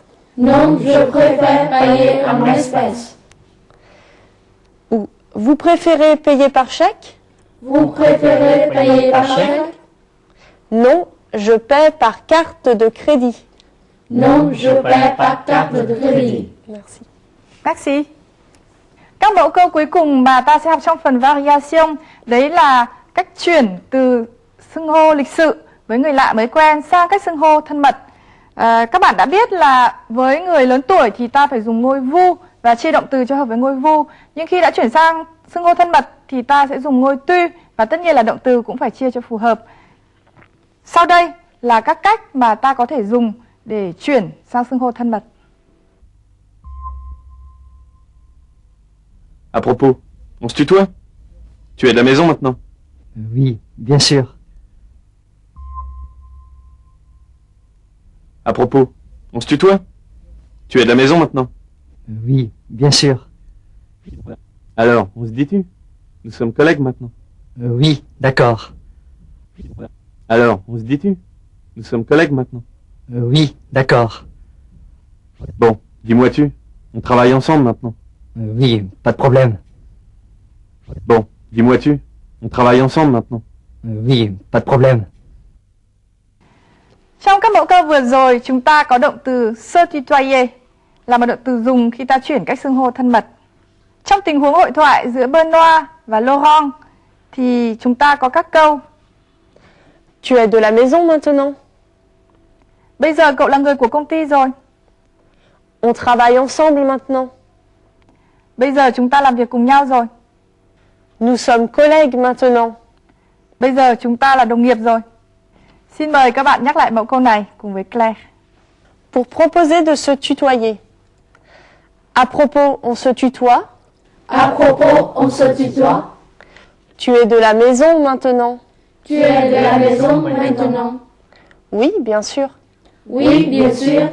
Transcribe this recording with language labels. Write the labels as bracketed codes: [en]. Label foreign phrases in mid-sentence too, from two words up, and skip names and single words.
[fr] Non, je préfère payer en espèces. Ou vous préférez payer par chèque? Vous préférez payer par chèque? Non, je paie par carte de crédit. Non, je paie par carte de crédit. Merci. Merci. [vi] Các mẫu câu cuối cùng mà ta sẽ học trong phần variation đấy là cách chuyển từ xưng hô lịch sự với người lạ mới quen sang cách xưng hô thân mật. Các bạn đã biết là với người lớn tuổi thì ta phải dùng ngôi vu và chia động từ cho hợp với ngôi vu. Nhưng khi đã chuyển sang xưng hô thân mật thì ta sẽ dùng ngôi tu và tất nhiên là động từ cũng phải chia cho phù hợp. Sau đây là các cách mà ta có thể dùng để chuyển sang xưng hô thân mật. [fr] À propos, on se tutoie? Tu es de la maison maintenant? Oui, bien sûr. À propos, on se tutoie? Tu es de la maison maintenant? Oui, bien sûr. Alors, on se dit tu? Nous sommes collègues maintenant. Oui, d'accord. Alors, on se dit tu? Nous sommes collègues maintenant. Oui, d'accord. Bon, dis-moi tu? On travaille ensemble maintenant. Oui, pas de problème. Bon, dis-moi tu? On travaille ensemble maintenant. Oui, pas de problème. [vi] Trong các mẫu câu vừa rồi, chúng ta có động từ [fr] se tutoyer [vi] là một động từ dùng khi ta chuyển cách xưng hô thân mật. Trong tình huống hội thoại giữa Benoît và Laurent thì chúng ta có các câu: [fr] Tu es de la maison maintenant? [vi] Bây giờ cậu là người của công ty rồi. [fr] On travaille ensemble maintenant. [vi] Bây giờ chúng ta làm việc cùng nhau rồi. [fr] Nous sommes collègues maintenant. [vi] Bây giờ chúng ta là đồng nghiệp rồi. Xin mời các bạn nhắc lại mẫu câu này cùng với Claire. [fr] Pour proposer de se tutoyer. À propos, on se tutoie? À propos, on se tutoie? Tu es de la maison maintenant? Tu es de la maison maintenant? Oui, bien sûr. Oui, bien sûr.